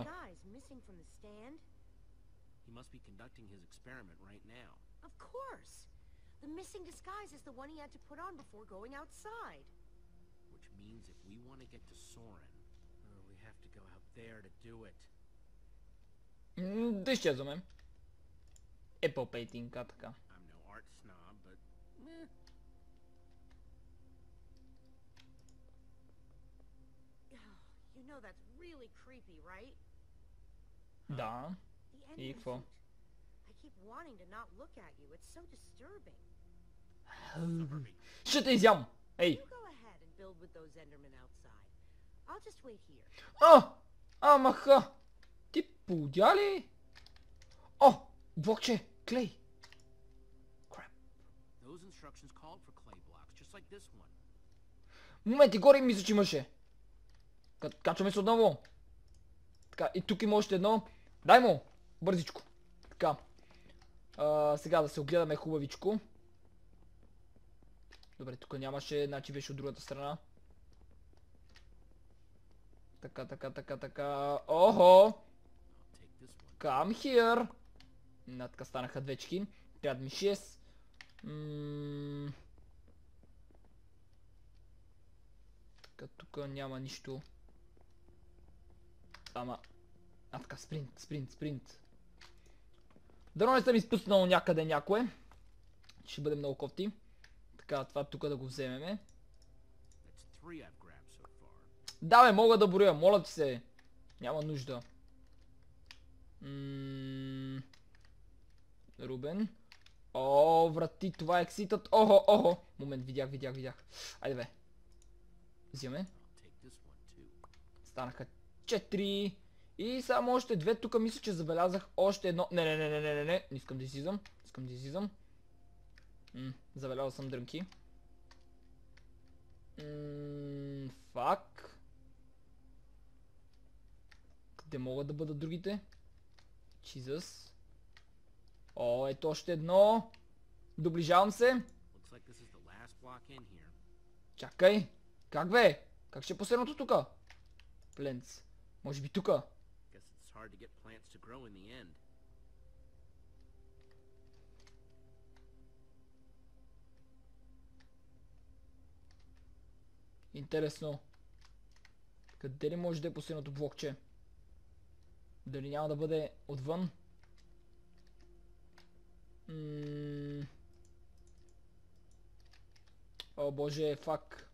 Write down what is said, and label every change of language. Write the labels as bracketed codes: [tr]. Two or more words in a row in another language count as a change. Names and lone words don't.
[en] these guys missing from the stand, He must be conducting his experiment right now. of course. The missing disguise is the one he had to put on before going outside. Which means if we want to get to Soren, we have to go out there to do it. [bg] Да изчезваме. Apple Painting, така. [en] I'm no art snob, but You know that's really creepy, right? [bg] Да. [en] The [bg] И [en] Enderman [bg] какво? [en] suit. I keep wanting to not look at you. It's so disturbing. [bg] Ще те изям! Ей! [en] You go ahead and build with those Endermen outside. I'll just wait here. [bg] Амаха! Ти подя ли? О! Блокче! Клей! Крап. [en] those instructions called for clay blocks, just like this one. [bg] Моменти, горе мисля, че имаше. Качваме се отново. Така, и тук има още едно. Дай му! Бързичко. Така. Сега да се огледаме хубавичко. Добре, тук нямаше, значи беше от другата страна. Така, така, така, така. Охо! [en] I'll take this one. Come here! [bg] Така станаха двечки. Трябва да ми 6. Така, тук няма нищо. Ама... така, спринт, спринт, спринт. Дано не съм изпуснал някъде някое. Ще бъде много кофти. Така, това тук да го вземеме. [en] That's 3 I've grabbed so far. [bg] Да бе, мога да броя, моля ти се. Няма нужда. Рубен. О, врати, това е екситът. Охо, охо. Момент, видях. Айде бе. Взимаме. [en] I'll take this one too. [bg] Станаха 4. И само още 2. Тук мисля, че забелязах още едно. Не. Не искам да излизам. Забелязал съм дрънки. Фак. Къде могат да бъдат другите? Jesus. О, ето още едно. Доближавам се. [en] Looks like this is the last block in here. [bg] Чакай. Как бе? Как ще е последното тука? Пленц. Може би тука. [en] Guess hard to get plants to grow in the end. [bg] Интересно. Къде ли може да е последното блокче? Дали няма да бъде отвън? О боже, фак.